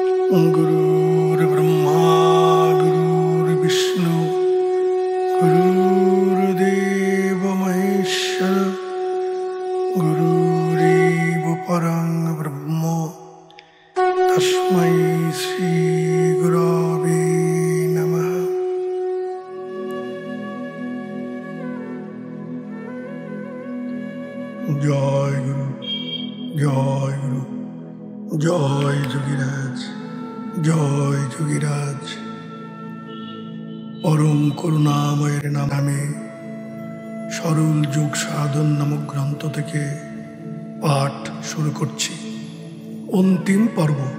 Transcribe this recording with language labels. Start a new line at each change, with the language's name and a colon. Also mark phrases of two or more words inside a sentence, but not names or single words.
Sanskrit: गुरुर्ब्रह्मा गुरुर्विष्णु गुरुर्देव महेश्वर गुरुरेव परं ब्रह्म तस्मै श्री गुरवे नमः।
Bangla: জয় গুরু জয় গুরু জয় যোগীরাজ জয় যোগীরাজ। পরম করুণাময়ের নামে সরল যোগ সাধন নামক গ্রন্থ থেকে পাঠ শুরু করছি। অন্তিম পর্ব।